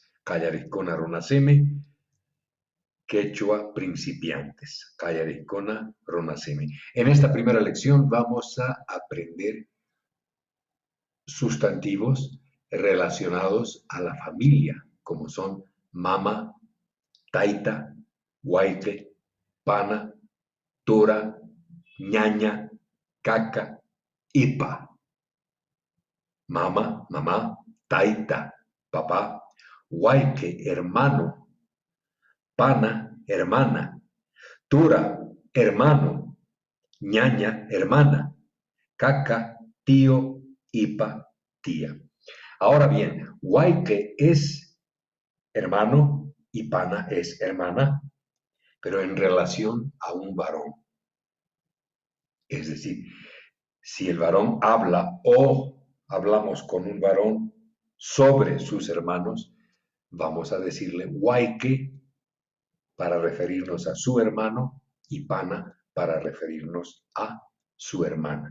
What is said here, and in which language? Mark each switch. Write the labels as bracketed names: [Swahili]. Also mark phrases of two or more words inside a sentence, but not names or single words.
[Quechua] Callaricona Ronaseme, [Spanish] Quechua principiantes, [Quechua] Callaricona Ronaseme. [Spanish] En esta primera lección vamos a aprender sustantivos relacionados a la familia, como son mama, taita, guaite, pana, tora, ñaña, caca, ipa. Mama, mamá, taita, papá, guayque, hermano, pana, hermana, tura, hermano, ñaña, hermana, caca, tío, ipa, tía. Ahora bien, guayque es hermano y pana es hermana, pero en relación a un varón. Es decir, si el varón habla o hablamos con un varón sobre sus hermanos, vamos a decirle guayque para referirnos a su hermano y pana para referirnos a su hermana.